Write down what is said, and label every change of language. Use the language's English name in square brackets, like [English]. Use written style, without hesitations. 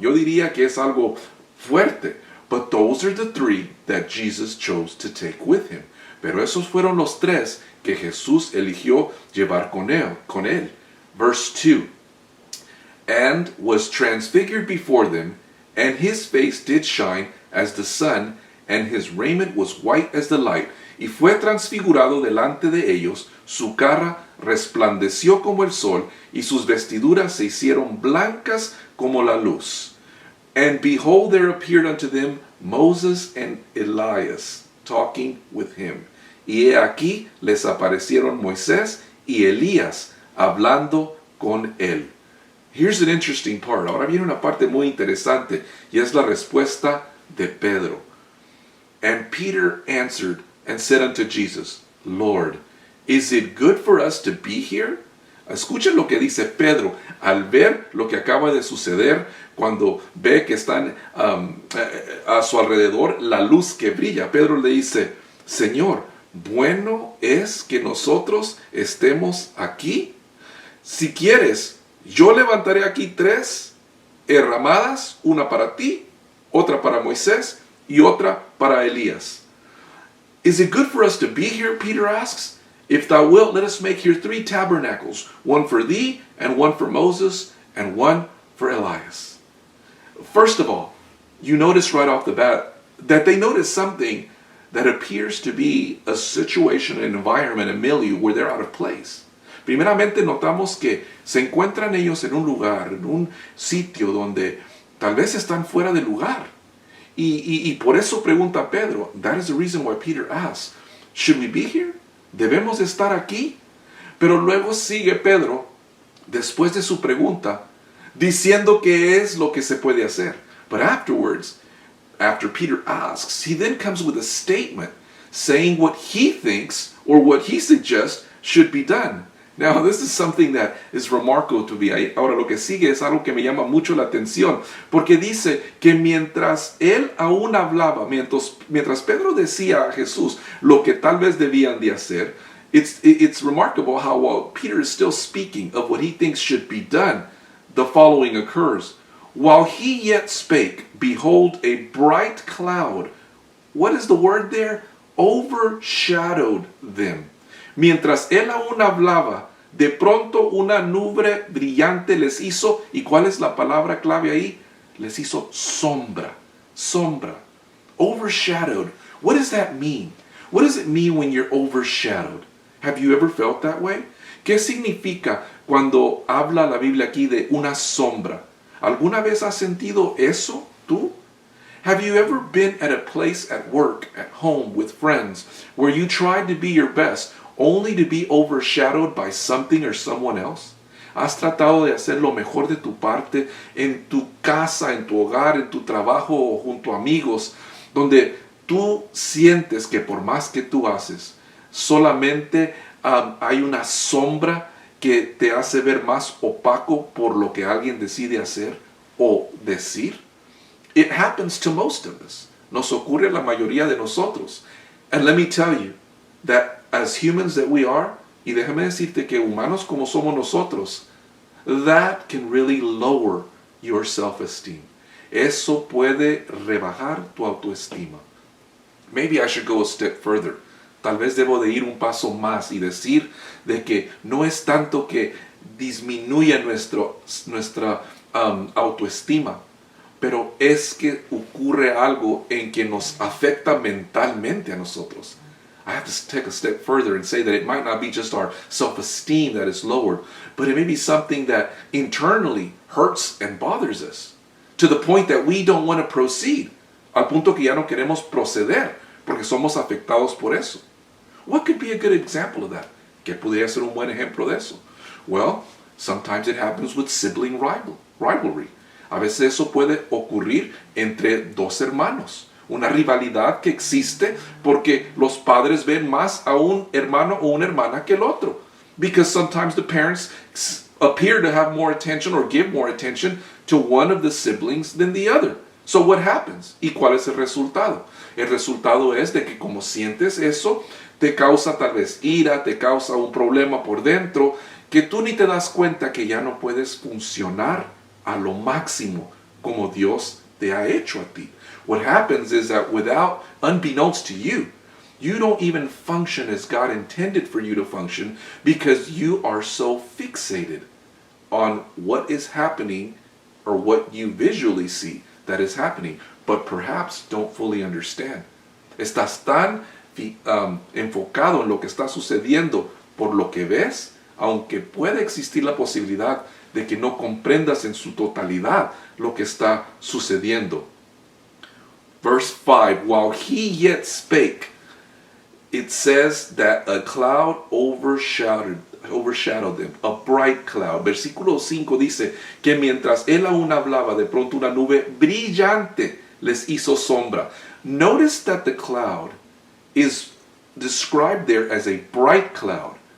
[Spanish] Yo diría que es algo fuerte. [English] But those are the three that Jesus chose to take with him. [Spanish] Pero esos fueron los tres que Jesús eligió llevar con él. [English] Verse 2. And was transfigured before them, and his face did shine as the sun, and his raiment was white as the light. [Spanish] Y fue transfigurado delante de ellos, su cara resplandeció como el sol, y sus vestiduras se hicieron blancas como la luz. [English] And behold, there appeared unto them Moses and Elias, talking with him. [Spanish] Y he aquí les aparecieron Moisés y Elías, hablando con él. [English] Here's an interesting part. [Spanish] Ahora viene una parte muy interesante, y es la respuesta de Pedro. [English] And Peter answered and said unto Jesus, Lord, is it good for us to be here? [Spanish] Escuchen lo que dice Pedro al ver lo que acaba de suceder, cuando ve que están a su alrededor la luz que brilla. Pedro le dice, Señor, bueno es que nosotros estemos aquí. Si quieres, yo levantaré aquí 3 herramadas, una para ti, otra para Moisés y otra para Elías. [English] Is it good for us to be here? Peter asks. If thou wilt, let us make here 3 tabernacles, one for thee, and one for Moses, and one for Elias. First of all, you notice right off the bat that they notice something that appears to be a situation, an environment, a milieu where they're out of place. [Spanish] Primeramente notamos que se encuentran ellos en un lugar, en un sitio donde tal vez están fuera de lugar. Y por eso pregunta Pedro. [English] That is the reason why Peter asks, should we be here? [Spanish] ¿Debemos estar aquí? Pero luego sigue Pedro, después de su pregunta, diciendo qué es lo que se puede hacer. [English] But afterwards, after Peter asks, he then comes with a statement saying what he thinks or what he suggests should be done. Now, this is something that is remarkable to me. [Spanish] Ahora, lo que sigue es algo que me llama mucho la atención, porque dice que mientras él aún hablaba, mientras Pedro decía a Jesús lo que tal vez debían de hacer, [English] it's remarkable how while Peter is still speaking of what he thinks should be done, the following occurs. While he yet spake, behold, a bright cloud, what is the word there? Overshadowed them. [Spanish] Mientras él aún hablaba, de pronto una nube brillante les hizo, ¿y cuál es la palabra clave ahí? Les hizo sombra, sombra, [English] overshadowed. What does that mean? What does it mean when you're overshadowed? Have you ever felt that way? [Spanish] ¿Qué significa cuando habla la Biblia aquí de una sombra? ¿Alguna vez has sentido eso tú? [English] Have you ever been at a place at work, at home, with friends, where you tried to be your best, only to be overshadowed by something or someone else? [Spanish] ¿Has tratado de hacer lo mejor de tu parte en tu casa, en tu hogar, en tu trabajo o junto a amigos, donde tú sientes que por más que tú haces, solamente hay una sombra que te hace ver más opaco por lo que alguien decide hacer o decir? [English] It happens to most of us. [Spanish] Nos ocurre a la mayoría de nosotros. [English] And let me tell you that as humans that we are, [Spanish] y déjame decirte que humanos como somos nosotros, [English] that can really lower your self-esteem. [Spanish] Eso puede rebajar tu autoestima. [English] Maybe I should go a step further. [Spanish] tal vez debo de ir un paso más y decir de que no es tanto que disminuya nuestra autoestima, pero es que ocurre algo en que nos afecta mentalmente a nosotros. [English] I have to take a step further and say that it might not be just our self-esteem that is lowered, but it may be something that internally hurts and bothers us, to the point that we don't want to proceed, [Spanish] al punto que ya no queremos proceder, [English] porque somos afectados por eso. What could be a good example of that? [Spanish] ¿Qué podría ser un buen ejemplo de eso? [English] Well, sometimes it happens with sibling rivalry. [Spanish] A veces eso puede ocurrir entre dos hermanos. Una rivalidad que existe porque los padres ven más a un hermano o una hermana que el otro. [English] Because sometimes the parents appear to have more attention or give more attention to one of the siblings than the other. So what happens? [Spanish] ¿Y cuál es el resultado? El resultado es de que como sientes eso, te causa tal vez ira, te causa un problema por dentro, que tú ni te das cuenta que ya no puedes funcionar a lo máximo como Dios te ha hecho a ti. [English] What happens is that unbeknownst to you, you don't even function as God intended for you to function because you are so fixated on what is happening or what you visually see that is happening, but perhaps don't fully understand. [Spanish] Estás tan enfocado en lo que está sucediendo por lo que ves, aunque puede existir la posibilidad de que no comprendas en su totalidad lo que está sucediendo. [English] Verse 5, while he yet spake, it says that a cloud overshadowed them, a bright cloud. [Spanish] Versículo 5 dice que mientras él aún hablaba, de pronto una nube brillante les hizo sombra. [English] Notice that the cloud is described there as a bright cloud.